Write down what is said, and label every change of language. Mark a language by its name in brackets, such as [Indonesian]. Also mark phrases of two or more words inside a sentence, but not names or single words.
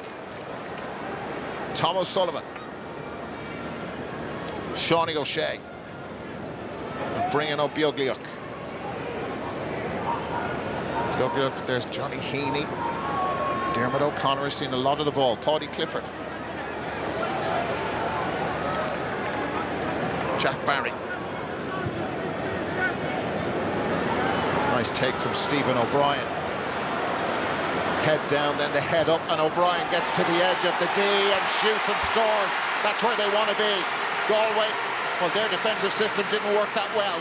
[English] Tom O'Sullivan. Seanie O'Shea. And bringing up Ugliuk. There's Johnny Heaney. Diarmuid O'Connor has seen a lot of the ball. Paudie Clifford. Jack Barry. Nice take from Stephen O'Brien. Head down, then the head up, and O'Brien gets to the edge of the D and shoots and scores. That's where they want to be. Galway, well, their defensive system didn't work that well.